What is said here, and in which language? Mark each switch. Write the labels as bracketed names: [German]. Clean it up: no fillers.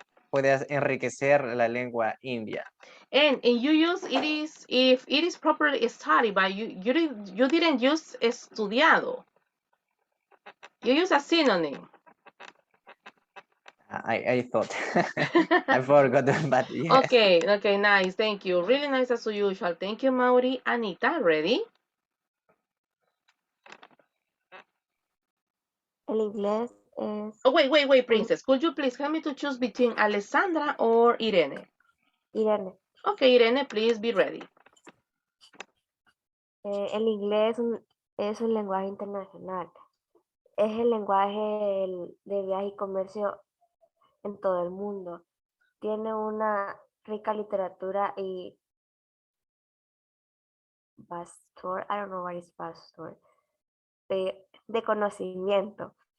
[Spanish] puede enriquecer la lengua india. [English] And you use it is if it is properly studied, but you didn't use estudiado. You use a synonym. I thought. I forgot, but yes. Okay, nice. Thank you. Really nice as usual. Thank you, Mauri. Anita, ready? [Spanish] El inglés es... [English] Oh, wait, Princess. Could you please help me to choose between Alessandra or Irene? Irene. Okay, Irene, please be ready. [Spanish] El inglés es un lenguaje internacional. Es el lenguaje de viaje y comercio en todo el mundo. Tiene una rica literatura y pastor, [English] I don't know what is pastor, [Spanish] de conocimiento.